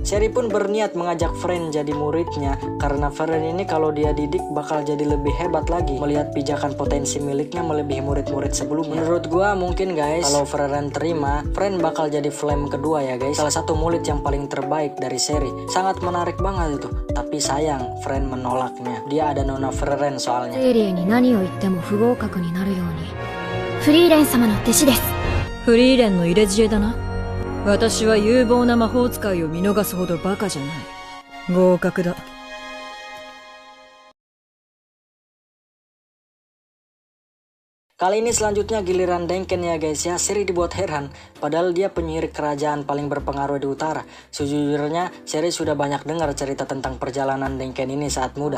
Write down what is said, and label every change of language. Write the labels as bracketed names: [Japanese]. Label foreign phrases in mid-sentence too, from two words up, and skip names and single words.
[Indonesian] Seri pun berniat mengajak Freren jadi muridnya karena Freren ini kalau dia didik bakal jadi lebih hebat lagi melihat pijakan potensi miliknya melebihi murid-murid sebelumnya. Menurut gua mungkin guys kalau Freren terima, Freren bakal jadi Flame kedua ya guys, salah satu murid yang paling terbaik dari Seri. Sangat menarik banget itu. Tapi sayang Freren menolaknya. Dia ada Nona Freren soalnya. [Japanese] ゼーリエに何を言っても不合格になるように。フリーレン様の弟子です。フリーレンの入れ知恵だな。私は有望な魔法使いを見逃すほどバカじゃない。合格だ。 [Indonesian] Kali ini selanjutnya giliran Denken ya guys ya. Seri dibuat heran padahal dia penyihir kerajaan paling berpengaruh di utara. Sejujurnya Seri sudah banyak dengar cerita tentang perjalanan Denken ini saat muda.